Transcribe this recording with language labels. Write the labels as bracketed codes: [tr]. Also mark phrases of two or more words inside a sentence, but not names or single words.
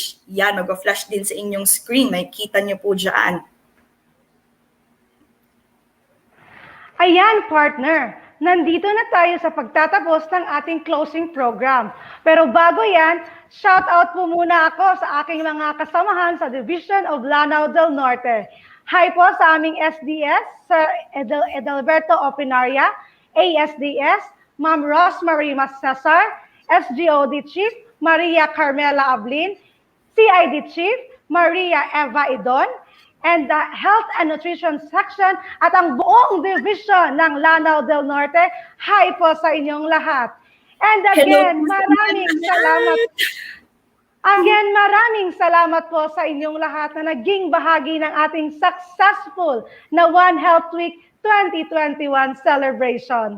[tl] Yan, mag-flash din sa inyong screen. Makikita niyo po dyan. Ayan, partner. Nandito na tayo sa pagtatapos ng ating [en] closing program. [tl] Pero bago yan, shout out po muna ako sa aking mga kasamahan sa Division of Lanao del Norte. Hi po sa aming SDS, Sir Edelberto Opinaria, ASDS, Ma'am Rosemary Cesar, SGOD Chief, Maria Carmela Ablin, CID Chief, Maria Eva Idon, [en] and the [tl] Health and Nutrition Section at ang buong division ng Lanao del Norte. Hi po sa inyong lahat. [en] And again, [tl] maraming salamat po sa inyong lahat na naging bahagi ng ating successful na One Health Week 2021 celebration.